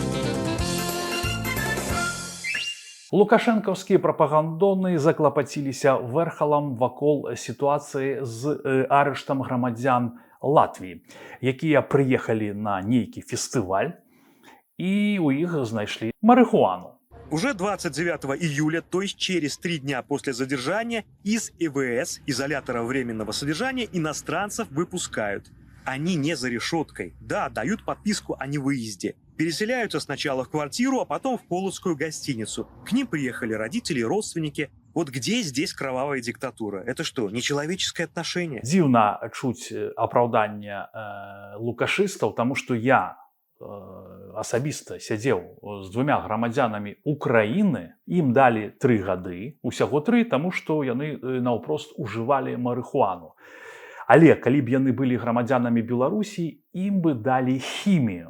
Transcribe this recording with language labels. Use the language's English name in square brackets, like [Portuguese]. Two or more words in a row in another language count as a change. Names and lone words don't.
[Belarusian] Лукашэнкаўскія прапагандоны заклапаціліся вэрхалам вакол сітуацыі з арыштам грамадзян Латвіі, якія прыехалі на нейкі фестываль і ў іх знайшлі марыхуану. [Russian] Уже 29 июля, то есть через 3 дня после задержания, из ИВС, изолятора временного содержания, иностранцев выпускают. Они не за решеткой. Да, дают подписку о невыезде. Переселяются сначала в квартиру, а потом в полоцкую гостиницу. К ним приехали родители, родственники. Вот где здесь кровавая диктатура? Это что, нечеловеческое отношение? [Belarusian] Дзіўна чуць апраўданне лукашыстаў, таму што я асабіста сядзеў з 2 грамадзянамі Украіны, ім далі 3 гады, усяго 3, таму што яны наўпрост ужывалі марыхуану. Але калі б яны былі грамадзянамі Беларусі, ім бы далі хімію.